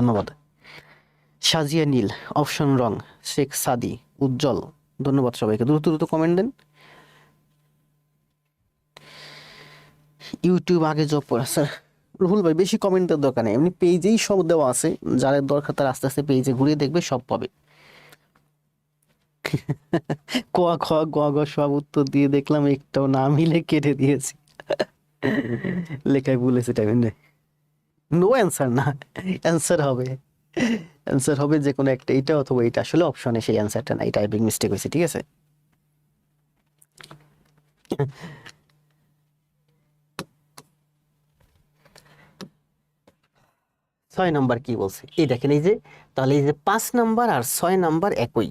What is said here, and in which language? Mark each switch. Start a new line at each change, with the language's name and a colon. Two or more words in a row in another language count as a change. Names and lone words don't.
Bangla: ধন্যবাদ। সাজিয়া নীল, অপশন রং। শেখ সাদি, উজ্জ্বল, ধন্যবাদ সবাইকে। দ্রুত দ্রুত কমেন্ট দেন। ইউটিউব আগে জব পড়া, স্যার রুহুল ভাই বেশি কমেন্টের দরকার নেই, এমনি পেজেই সব দেওয়া আছে, যাদের দরকার তার আস্তে আস্তে পেজে ঘুরে দেখবে, সব পাবে। ক খ গ গ সব উত্তর দিয়ে দেখলাম, একটাও না মিলে কেটে দিয়েছি। লেখায় ভুলেছে টাইম।
English: no answer
Bangla: না, অ্যান্সার হবে, অ্যান্সার হবে যে কোনো একটা, এইটা অথবা এইটা। আসলে অপশনে সেই অ্যান্সারটা নাই,
English: typing mistake
Bangla: হয়েছে, ঠিক আছে। ছয় নাম্বার কি বলছে, এই দেখেন, এই যে, তাহলে এই যে 5 নাম্বার আর 6 নাম্বার একই।